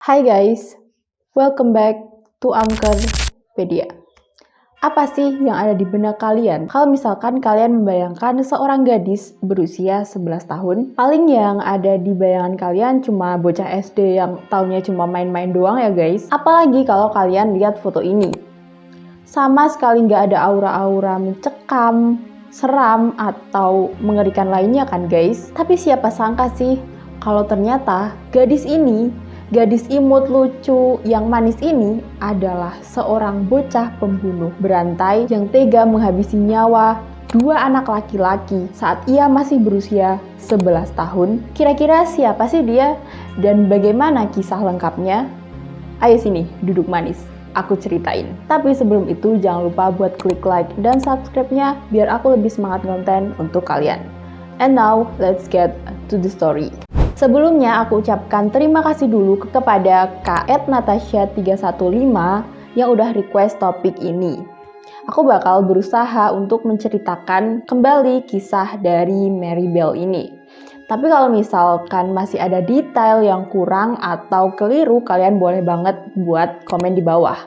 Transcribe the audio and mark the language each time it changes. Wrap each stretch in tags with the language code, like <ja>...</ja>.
<en>Hai guys, welcome back to Anchorpedia.</en> <id>Apa sih yang ada di benak kalian? Kalau misalkan kalian membayangkan seorang gadis berusia 11 tahun, paling yang ada di bayangan kalian cuma bocah SD yang taunya cuma main-main doang ya guys. Apalagi kalau kalian lihat foto ini. Sama sekali nggak ada aura-aura mencekam, seram, atau mengerikan lainnya kan guys. Tapi siapa sangka sih kalau ternyata gadis imut lucu yang manis ini adalah seorang bocah pembunuh berantai yang tega menghabisi nyawa dua anak laki-laki saat ia masih berusia 11 tahun. Kira-kira siapa sih dia dan bagaimana kisah lengkapnya? Ayo sini, duduk manis. Aku ceritain. Tapi sebelum itu jangan lupa buat klik like dan subscribe-nya biar aku lebih semangat konten untuk kalian.</id> <en>And now, let's get to the story.</en> <id>Sebelumnya aku ucapkan terima kasih dulu kepada @natasha315 yang udah request topik ini. Aku bakal berusaha untuk menceritakan kembali kisah dari Mary Bell ini. Tapi kalau misalkan masih ada detail yang kurang atau keliru, kalian boleh banget buat komen di bawah.</id>